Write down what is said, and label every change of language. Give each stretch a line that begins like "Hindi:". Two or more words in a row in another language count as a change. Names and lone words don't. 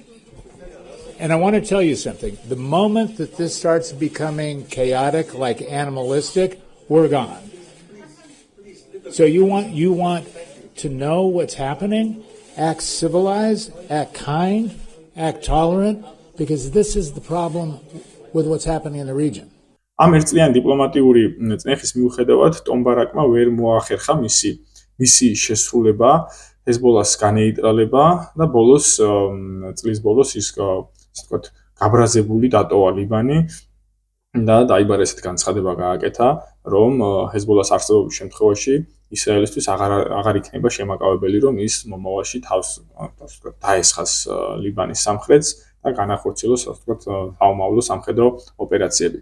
English: And I want to tell you something. The moment that this starts becoming chaotic, like animalistic, we're gone. So you want to know what's happening? Act civilized, act kind, act tolerant, because this is the problem with what's happening in the region.
Georgian: ამ ერთწლიანი დიპლომატიური წნეხის მიუხედავად ტომბარაკმა ვერ მოახერხა მისი შესრულება, ჰეზბოლას განეიტრალება და წლის ბოლოს ის ვთქვათ, გაბრაზებული დატოვა ლიბანი და დაიბარა ესეთი განცხადება გააკეთა, რომ ჰეზბოლას არსებობის შემთხვევაში ისრაელისთვის აღარ იქნება შემაკავებელი, რომ ის მომავალში თავს დაესხას ლიბანის სამხრეთს და განახორციელოს, ვთქვათ, საომავლო სამხედრო ოპერაციები.